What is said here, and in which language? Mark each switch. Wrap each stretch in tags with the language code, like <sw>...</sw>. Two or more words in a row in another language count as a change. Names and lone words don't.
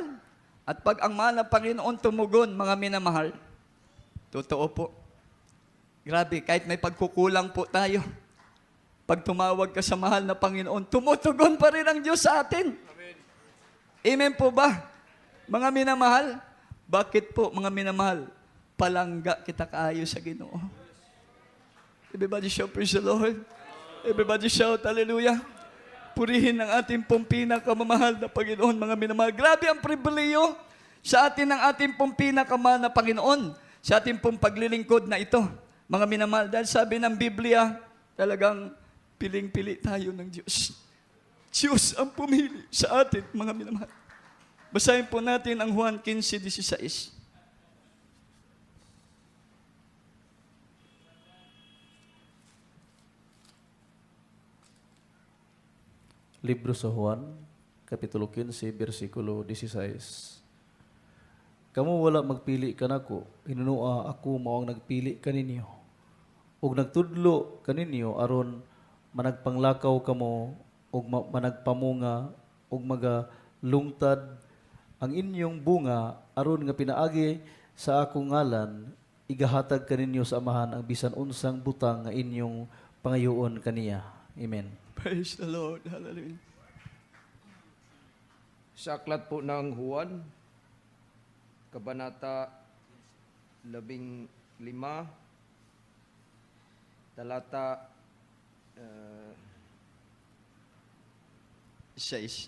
<tl>At pag ang mahal na Panginoon tumugon, mga minamahal, totoo po. Grabe, kahit may pagkukulang po tayo, Pag tumawag ka sa mahal na Panginoon, tumutugon pa rin ang Diyos sa atin. Amen po ba? Mga minamahal, bakit po mga minamahal?</tl> <ceb>Palangga kita kaayo sa Ginoo.</ceb> <en>Everybody shout, praise the Lord. Everybody shout, hallelujah.</en> <tl>Purihin ang ating pong pinakamamahal na Panginoon, mga minamahal. Grabe ang pribileyo sa atin ng ating pong pinakamahal na Panginoon, sa ating pong paglilingkod na ito, mga minamahal. Dahil sabi ng Biblia, talagang piling-pili tayo ng Diyos. Diyos ang pumili sa atin, mga minamahal. Basahin po natin ang Juan 15:16. Libro sa Juan, Kapitulo 15, versikulo 16.</tl> <ceb>Kamu wala magpili kanako, hinunua ako mao ang nagpili kaninyo. Ug nagtudlo kaninyo aron managpanglakaw kamo ug managpamunga ug magalungtad ang inyong bunga aron nga pinaagi sa akong ngalan igahatag kaninyo sa amahan ang bisan unsang butang nga inyong pangayoon kaniya. Amen.</ceb> <en>Praise the Lord. Hallelujah.</en> <tl>Sa aklat po ng Juan, Kabanata 15, talata 6.</tl>